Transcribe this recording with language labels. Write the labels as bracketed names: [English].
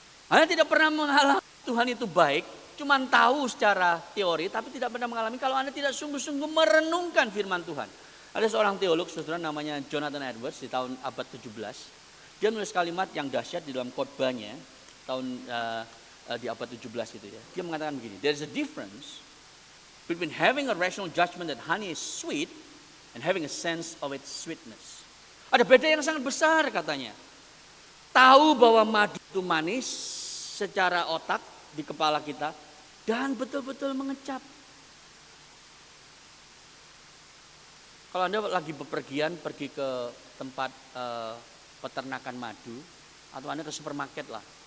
[Indonesian] Anda tidak pernah mengalami Tuhan itu baik, cuma tahu secara teori, tapi tidak pernah mengalami kalau Anda tidak sungguh-sungguh merenungkan firman Tuhan. Ada seorang teolog, saudara, namanya Jonathan Edwards di tahun abad 17. Dia menulis kalimat yang dahsyat di dalam khotbahnya tahun di abad 17 itu ya. Dia mengatakan begini, [English] there is a difference between having a rational judgment that honey is sweet and having a sense of its sweetness. [Indonesian] Ada beda yang sangat besar katanya. Tahu bahwa madu itu manis secara otak di kepala kita dan betul-betul mengecap. Kalau Anda lagi bepergian pergi ke tempat peternakan madu atau Anda ke supermarket lah.